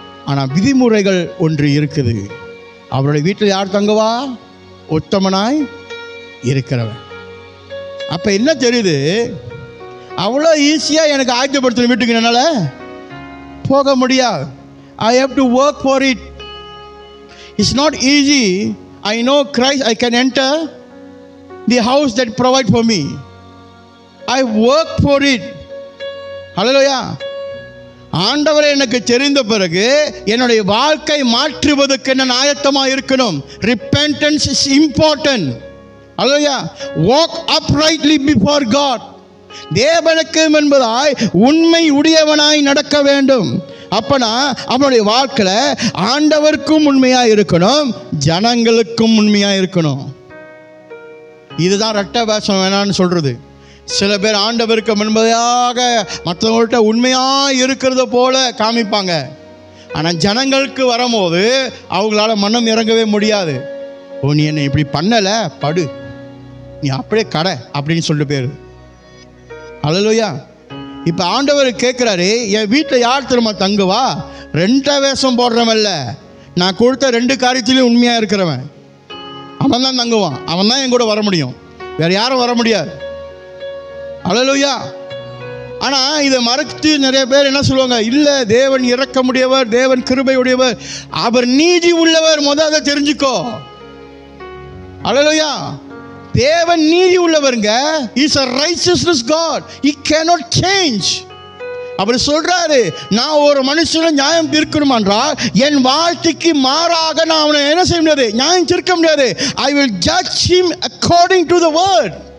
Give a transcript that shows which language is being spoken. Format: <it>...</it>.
<ta>ஆனால் விதிமுறைகள் ஒன்று இருக்குது. அவருடைய வீட்டில் யார் தங்குவா? உத்தமனாய் இருக்கிறவன். அப்போ என்ன தெரியுது? அவ்வளோ ஈஸியாக எனக்கு ஆயத்தப்படுத்தின வீட்டுக்கு என்னால் போக முடியாது.</ta> <en>I have to work for it. It's not easy. I know Christ, I can enter the house that provide for me. I work for it. Hallelujah.</en> <ta>ஆண்டவரை எனக்கு தெரிந்த பிறகு என்னுடைய வாழ்க்கை மாற்றுவதற்கு நான் ஆயத்தமாக இருக்கணும்.</ta> <en>Repentance is important. Hallelujah. Walk uprightly before God.</en> <ta>தேவனுக்கு என்பதாய் உண்மை உடையவனாய் நடக்க வேண்டும். அப்பனா அவனுடைய வாழ்க்கையில் ஆண்டவருக்கும் உண்மையாக இருக்கணும், ஜனங்களுக்கும் உண்மையாக இருக்கணும். இதுதான் இரட்டை வேஷம் வேணான்னு சொல்கிறது. சில பேர் ஆண்டவருக்கு முன்பதாக மற்றவங்கள்ட்ட உண்மையாக இருக்கிறத போல காமிப்பாங்க. ஆனால் ஜனங்களுக்கு வரும்போது அவங்களால மனம் இறங்கவே முடியாது. ஓ, நீ என்னை இப்படி பண்ணலை, படு, நீ அப்படியே கடை அப்படின்னு சொல்லிட்டு போயிரு. அல்லேலூயா. இப்போ ஆண்டவர் கேட்குறாரு, என் வீட்டில் யார் திரும்ப தங்குவா? 2 வேஷம் போடுறவன்ல, நான் கொடுத்த 2 காரியத்திலையும் உண்மையாக இருக்கிறவன் அவன் தான் தங்குவான். அவன் தான் என் கூட வர முடியும், வேறு யாரும் வர முடியாது. அல்லேலூயா. ஆனால் இதை மறைத்து நிறைய பேர் என்ன சொல்லுவாங்க? இல்லை, தேவன் இரக்கமுடையவர், தேவன் கிருபை உடையவர், அவர் நீதி உள்ளவர். அதை தெரிஞ்சுக்கோ. அல்லேலூயா. தேவன் நீதி உள்ளவருங்க.</ta> <en>He is a righteousness God. He cannot change.</en> <ta>அப்படி சொல்றாரு, நான் ஒரு மனுஷனை நியாயம் தீர்க்கணும் என்றால் என் வாழ்க்கைக்கு மாறாக நான் அவனை என்ன செய்ய முடியாது, நியாயம் தீர்க்க முடியாது.</ta> <en>I will judge him according to the word.</en>